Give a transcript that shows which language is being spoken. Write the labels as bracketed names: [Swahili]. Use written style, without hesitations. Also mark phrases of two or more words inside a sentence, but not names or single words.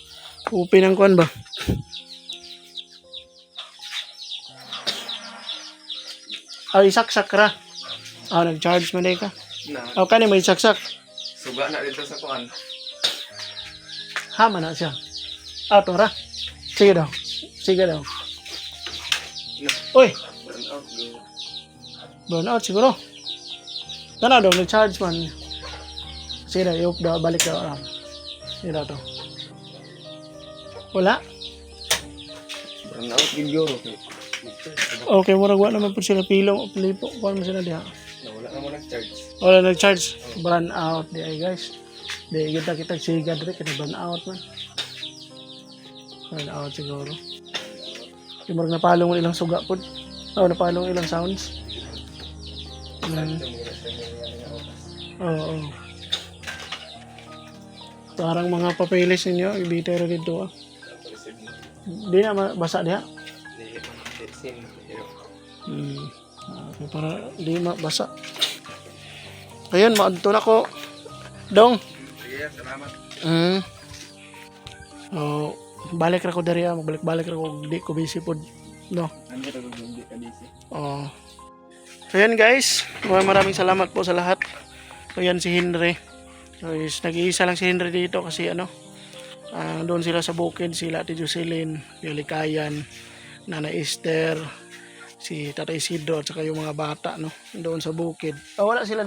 [Cebuano] Open ang kuan ba? Isaksak ra. Nag-charge man ka. Na. Kani may saksak. Suga na dito sa kuhan. Hama na siya. To ra. Sige daw. Uy, [English] burn out [Cebuano] siguro. Tana daw, nag-charge man. Sige daw, balik daw. Sige daw to. Wala. [English] Burn out [Cebuano] gigyoro. Okay, murag wala naman po sila pilipo. Kuha mo sila diha. Wala na mo nag-charge. Wala nag-charge. [English] Burn out [Cebuano] di ay guys. Di kita siga diri kaya burn out man. [English] Burn out [Cebuano] siguro. Di murag napalong ilang suga pod. Napalong ilang sounds. Oo. [Filipino] Parang mga papeles ninyo, ibitero dito ah. [Cebuano] Di na basa diha. Para di mabasa. Ayun, maadto na ko. Dong. Sige, salamat. Balik ra ko dari magbalik-balik ra ko di ko busy pod. No. [Filipino] Ano ka hindi ka busy? So yan guys, maraming salamat po sa lahat. So yan si Henry. So nag-iisa lang si Henry dito kasi doon sila sa bukid, sila Ate Jocelyn, Likayan, Nana Esther, si Tatay Isidro at saka yung mga bata no doon sa bukid.